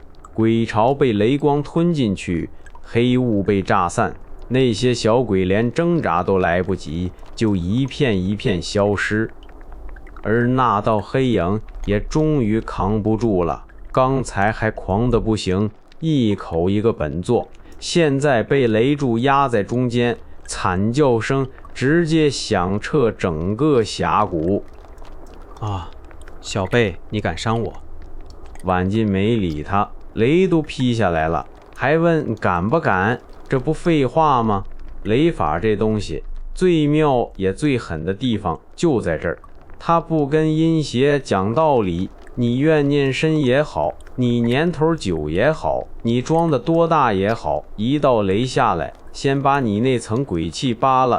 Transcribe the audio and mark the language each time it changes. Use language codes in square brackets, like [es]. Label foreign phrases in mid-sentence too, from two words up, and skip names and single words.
[zh] 鬼巢被雷光吞進去，黑霧被炸散，那些小鬼連掙扎都來不及，就一片一片消失。而那道黑影也終於扛不住了。剛才還狂得不行，一口一個本座，現在被雷柱壓在中間，慘叫聲直接響徹整個峽谷。啊，小貝，你敢傷我？婉進沒理他，雷都劈下來了，還問敢不敢？這不廢話嗎？雷法這東西最妙也最狠的地方就在這兒，他不跟陰邪講道理，你怨念深也好，你年頭久也好，你裝的多大也好，一道雷下來，先把你那層鬼氣扒了。